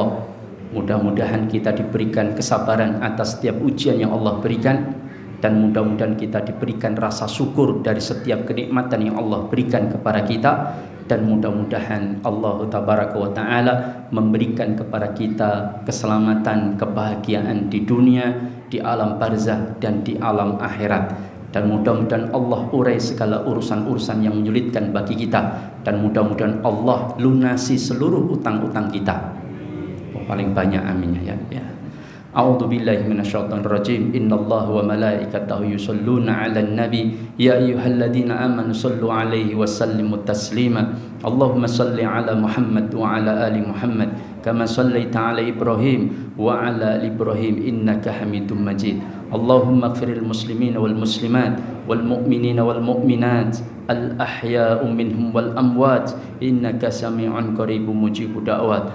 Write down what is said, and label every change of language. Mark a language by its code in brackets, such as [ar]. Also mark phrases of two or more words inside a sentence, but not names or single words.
[id] Mudah-mudahan kita diberikan kesabaran atas setiap ujian yang Allah berikan, dan mudah-mudahan kita diberikan rasa syukur dari setiap kenikmatan yang Allah berikan kepada kita, dan mudah-mudahan Allah [ar] تبارك وتعالى [id] memberikan kepada kita keselamatan, kebahagiaan di dunia, di alam barzah dan di alam akhirat. Dan mudah-mudahan Allah urai segala urusan-urusan yang menyulitkan bagi kita, dan mudah-mudahan Allah lunasi seluruh utang-utang kita. Paling banyak aminnya ya. [ar] أعوذ بالله من الشيطان الرجيم. إن الله وملائكته يصلون على النبي يا أيها الذين آمنوا صلوا عليه وسلموا تسليما. اللهم صل على محمد وعلى آل محمد كما صليت على إبراهيم وعلى آل إبراهيم إنك حميد مجيد. اللهم اغفر للمسلمين والمسلمات والمؤمنين والمؤمنات الأحياء منهم والأموات إنك سميع قريب مجيب الدعوات.